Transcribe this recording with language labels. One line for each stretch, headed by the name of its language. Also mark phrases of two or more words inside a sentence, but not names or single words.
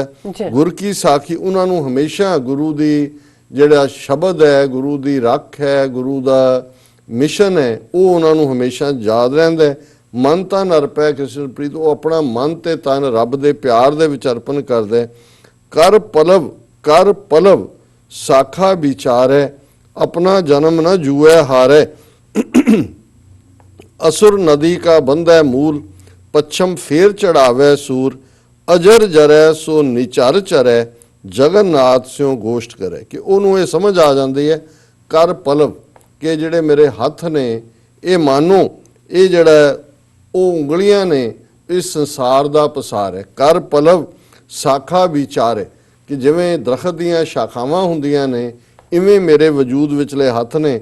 Punjabi: ਗੁਰ ਕੀ ਸਾਖੀ, ਉਹਨਾਂ ਨੂੰ ਹਮੇਸ਼ਾ ਗੁਰੂ ਦੀ ਜਿਹੜਾ ਸ਼ਬਦ ਹੈ, ਗੁਰੂ ਦੀ ਰੱਖ ਹੈ, ਗੁਰੂ ਦਾ ਮਿਸ਼ਨ ਹੈ, ਉਹ ਉਹਨਾਂ ਨੂੰ ਹਮੇਸ਼ਾ ਯਾਦ ਰਹਿੰਦਾ। ਮਨ ਤਨ ਅਰਪੈ ਕ੍ਰਿਸ਼ਨ ਪ੍ਰੀਤ, ਉਹ ਆਪਣਾ ਮਨ ਤੇ ਤਨ ਰੱਬ ਦੇ ਪਿਆਰ ਦੇ ਵਿੱਚ ਅਰਪਣ ਕਰਦਾ। ਕਰ ਪਲਵ, ਕਰ ਪਲਵ ਸਾਖਾ ਵਿਚਾਰੈ, ਆਪਣਾ ਜਨਮ ਨ ਜੂਐ ਹਾਰੈ, ਅਸੁਰ ਨਦੀ ਕਾ ਬੰਧੈ ਮੂਲ, ਪੱਛਮ ਫੇਰ ਚੜ੍ਹਾਵੈ ਸੂਰ, ਅਜਰ ਜਰੈ ਸੋ ਨਿਚਰ ਚਰੈ, ਜਗੰਨਾਥ ਸਿਉਂ ਗੋਸ਼ਟ ਕਰੇ। कि ਉਹਨੂੰ ਇਹ ਸਮਝ ਆ ਜਾਂਦੀ ਹੈ ਕਰ ਪਲਵ, ਕਿ ਜਿਹੜੇ ਮੇਰੇ ਹੱਥ ਨੇ ਇਹ ਮਾਨੋ ਇਹ ਜਿਹੜਾ ਉਹ ਉਂਗਲੀਆਂ ਨੇ ਇਸ ਸੰਸਾਰ ਦਾ ਪਸਾਰ ਹੈ। ਕਰ ਪਲਵ ਸਾਖਾ ਵਿਚਾਰੇ, ਕਿ ਜਿਵੇਂ ਦਰਖਤ ਦੀਆਂ ਸ਼ਾਖਾਵਾਂ ਹੁੰਦੀਆਂ ਨੇ ਇਵੇਂ ਮੇਰੇ ਵਜੂਦ ਵਿਚਲੇ ਹੱਥ ਨੇ।